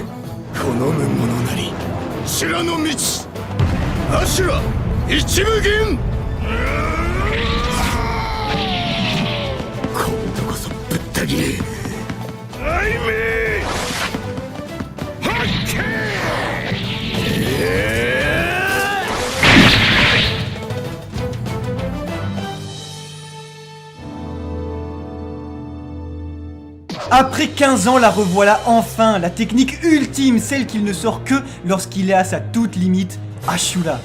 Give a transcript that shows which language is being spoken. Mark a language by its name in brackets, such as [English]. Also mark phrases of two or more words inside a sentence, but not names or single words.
[Japanese] 好む者なり修羅の道、アシュラ一無限。今度こそぶった切れ。アイメーハッケ [French] Après 15 ans, la revoilà enfin, la technique ultime, celle qu'il ne sort que lorsqu'il est à sa toute limite, Ashura.